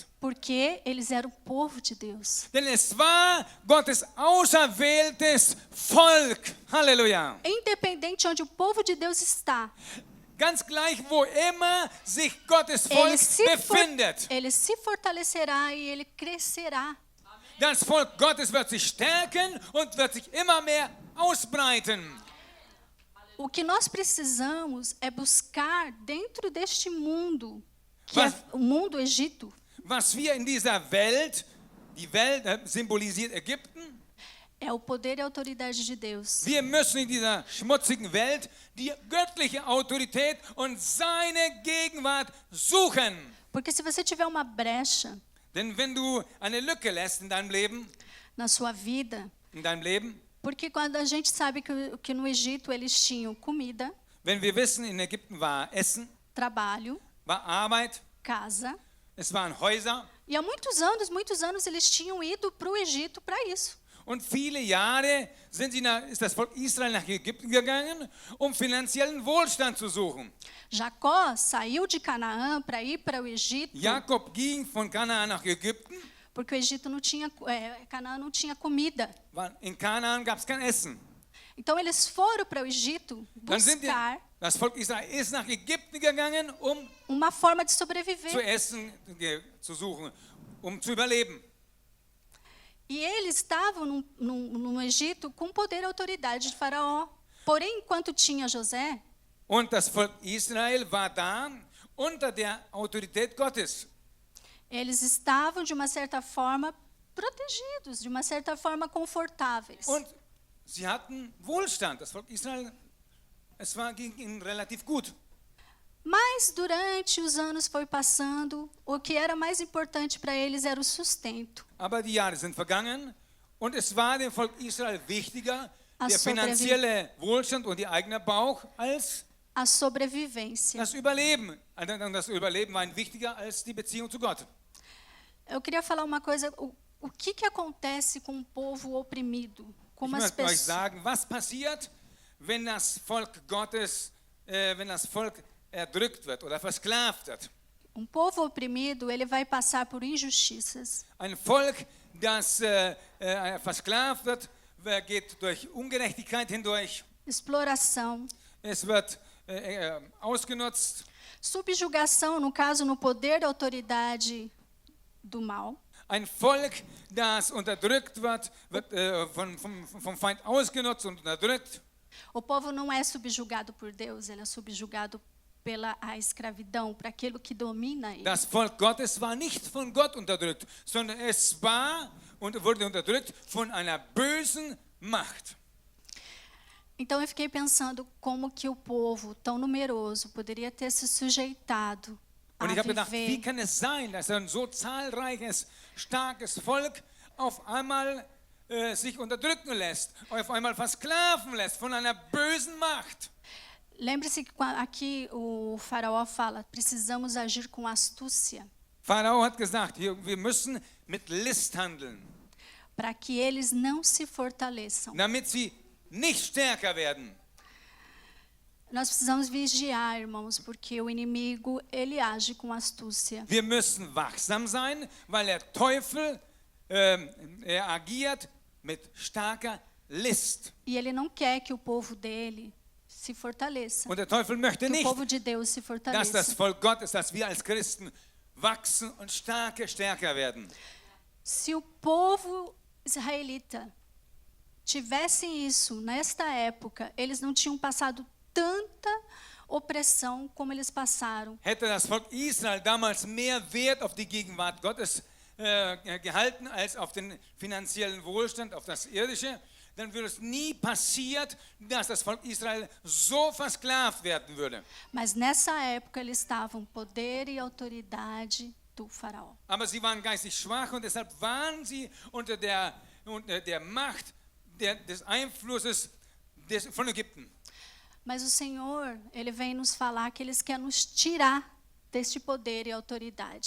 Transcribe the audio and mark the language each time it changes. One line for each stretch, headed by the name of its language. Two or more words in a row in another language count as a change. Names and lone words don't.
Portuguese: Porque eles eram o povo de Deus.
German: Denn es war Gottes auserwähltes Volk. Halleluja.
Portuguese: Independente onde o povo de Deus está,
German: Ganz gleich, wo immer sich Gottes Volk befindet.
Portuguese: ele se fortalecerá e ele crescerá.
German: Das Volk Gottes wird sich stärken und wird sich immer mehr ausbreiten.
Portuguese: O que nós precisamos é buscar dentro deste mundo, que é o mundo Egito,
German: Was wir in dieser Welt, die Welt symbolisiert Ägypten,
Portuguese: é o poder e a autoridade de Deus.
German: wir müssen in dieser schmutzigen Welt die göttliche Autorität und seine Gegenwart suchen.
Portuguese: Porque se você tiver uma brecha
German: Denn wenn du eine Lücke lässt in deinem Leben,
Portuguese: porque quando a gente sabe que no Egito eles tinham comida,
German: wenn wir wissen, in Ägypten war Essen,
Portuguese: trabalho,
German: war Arbeit,
Portuguese: casa,
German: es waren Häuser.
Portuguese: E há muitos anos eles tinham ido para o Egito para isso.
German: Und viele Jahre ist das Volk Israel nach Ägypten gegangen, finanziellen Wohlstand zu suchen.
Portuguese: Jacó saiu de Canaã para ir para o Egito.
German: Jakob ging von Kanaan nach Ägypten.
Portuguese: Porque o Egito não tinha, Canaã não tinha comida.
German: In Kanaan gab es kein Essen.
Portuguese: Então eles foram para o Egito buscar
German: das Volk Israel ist nach Ägypten gegangen,
Portuguese: uma forma de sobreviver.
German: Zu essen zu suchen, zu überleben.
Portuguese: E eles estavam no Egito com poder e autoridade de Faraó. Porém, enquanto tinha José,
German: Und das Volk Israel war da unter der Autorität Gottes.
Portuguese: Eles estavam, de uma certa forma, protegidos, de uma certa forma, confortáveis.
German: Und sie hatten Wohlstand. Das Volk Israel, ging ihnen relativ gut.
Portuguese: Mas, durante os anos foi passando, o que era mais importante para eles era o sustento.
German: Aber die Jahre sind vergangen und es war dem Volk Israel wichtiger,
Portuguese: A
German: der finanzielle Wohlstand und ihr eigener Bauch als
Portuguese: A sobrevivência.
German: das Überleben. Und das Überleben war ihnen wichtiger als die Beziehung zu Gott.
Portuguese: Eu queria falar uma coisa, o que acontece com um povo oprimido?
German: Ich
Portuguese: Como as
German: möchte euch
Portuguese: pessoas...
German: sagen, was passiert, wenn das Volk Gottes, wenn das Volk erdrückt wird oder versklavt wird.
Portuguese: Um povo oprimido, ele vai passar por injustiças.
German: Ein Volk, das versklavt wird, geht durch Ungerechtigkeit hindurch.
Portuguese: Exploração.
German: Es wird ausgenutzt.
Portuguese: Subjugação, no caso, no poder da autoridade do mal.
German: Ein Volk, das unterdrückt wird, vom Feind ausgenutzt und unterdrückt.
Portuguese: O povo não é subjugado por Deus, ele é subjugado pela a escravidão, para aquilo que domina ele.
German: Das Volk Gottes war nicht von Gott unterdrückt, sondern es war und wurde unterdrückt von einer bösen Macht.
Portuguese: Então eu fiquei pensando como que o povo tão numeroso poderia ter se sujeitado a
German: Und ich habe gedacht, wie
Portuguese: viver
German: kann es sein, dass ein so zahlreiches, starkes Volk auf einmal sich unterdrücken lässt, auf einmal versklaven lässt von einer bösen Macht.
Portuguese: Lembre-se que aqui o faraó fala, precisamos agir com astúcia,
German: Pharao hat gesagt, wir müssen mit List handeln,
Portuguese: para que eles não se fortaleçam.
German: damit sie nicht stärker werden.
Portuguese: Nós precisamos vigiar, irmãos, porque o inimigo, ele age com astúcia.
German: Wir müssen wachsam sein, weil der Teufel agiert mit starker List.
Portuguese: E ele não quer que o povo dele se fortaleça,
German: Und der Teufel möchte
Portuguese: que o
German: nicht,
Portuguese: povo de Deus se
German: dass das
Portuguese: fortaleça.
German: Volk Gottes, dass wir als Christen wachsen und stärker werden.
Portuguese: Se o povo israelita tivessem isso nesta época, eles não tinham passado tanta opressão como eles passaram.
German: Hätte das Volk Israel damals mehr Wert auf die Gegenwart Gottes gehalten als auf den finanziellen Wohlstand, auf das Irdische, dann würde es nie passiert, dass das Volk Israel so versklavt werden würde.
Portuguese: Mas nessa época eles estavam poder e autoridade do faraó.
German: Aber sie waren geistig schwach und deshalb waren sie unter der Macht des Einflusses von Ägypten.
Portuguese: Mas o Senhor, ele vem nos falar que eles querem nos tirar deste poder e autoridade.